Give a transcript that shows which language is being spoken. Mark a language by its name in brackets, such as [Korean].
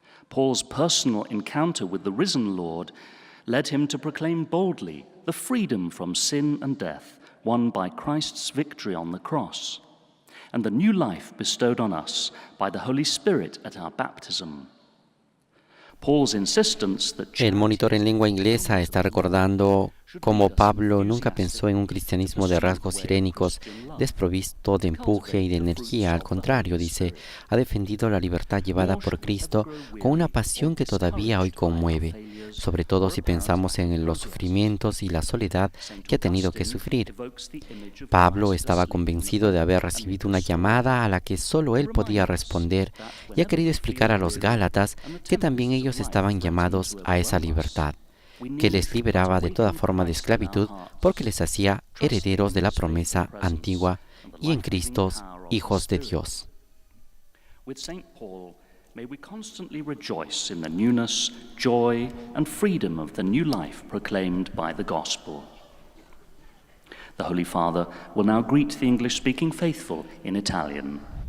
[English] Paul's personal encounter with the risen Lord led him to proclaim boldly the freedom from sin and death won by Christ's victory on the cross, and the new life bestowed on us by the Holy Spirit at our baptism. Paul's insistence that [Spanish] El monitor en lengua inglesa está recordando cómo Pablo nunca pensó en un cristianismo de rasgos sirénicos, desprovisto de empuje y de energía. Al contrario, dice, ha defendido la libertad llevada por Cristo con una pasión que todavía hoy conmueve, sobre todo si pensamos en los sufrimientos y la soledad que ha tenido que sufrir. Pablo estaba convencido de haber recibido una llamada a la que solo él podía responder y ha querido explicar a los Gálatas que también ellos estaban llamados a esa libertad. que les liberaba de toda forma de esclavitud porque les hacía herederos de la promesa antigua y en Cristo hijos de Dios. [English] With St. Paul, may we constantly rejoice in the newness, joy, and freedom of the new life proclaimed by the gospel. The Holy Father will now greet the English-speaking faithful in Italian.